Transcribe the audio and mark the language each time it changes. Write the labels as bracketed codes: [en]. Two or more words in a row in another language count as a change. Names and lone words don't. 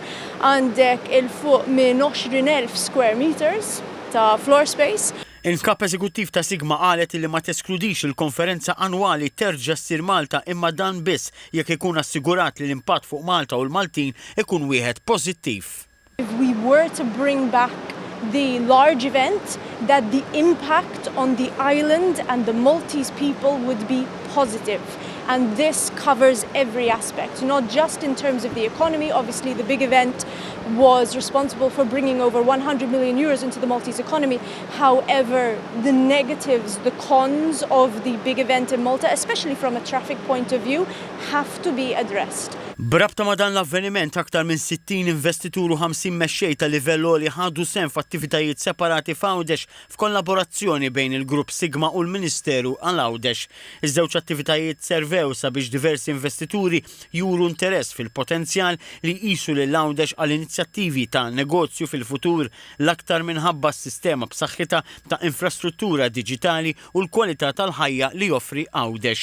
[mt] Għandek il-fuq minn 20,000 [en] square meters [mt] ta' [en] floor space. [mt] Il-kap eżekuttiv ta' SiGMA qalet li ma teskludix il-konferenza annwali terġa' ssir Malta imma dan biss jekk ikun assigurat li l-impatt fuq Malta u l-Maltin ikun wieħed pożittiv. [en] If we were to bring back the large event, that the impact on the island and the Maltese people would be positive. And this covers every aspect, not just in terms of the economy. Obviously, the big event was responsible for bringing over 100 million euros into the Maltese economy. However, the negatives, the cons of the big event in Malta, especially from a traffic point of view, have to be addressed. [mt] Brabta ma dan l-avveniment aktar minn 60 investitur u 50 mexxej ta' livell li ħadu sehem f'attivitajiet separati f'Għawdex f'kollaborazzjoni bejn il-grupp SiGMA u l-Ministeru għal Għawdex. Iż-żewġ attivitajiet servew sabiex diversi investituri juru interess fil-potenzjal li jqisu lil Għawdex għal inizjattivi ta' negozju fil-futur l-aktar minħabba s-sistema b'saħħitha ta' infrastruttura diġitali u l-kwalità tal-ħajja li joffri Għawdex.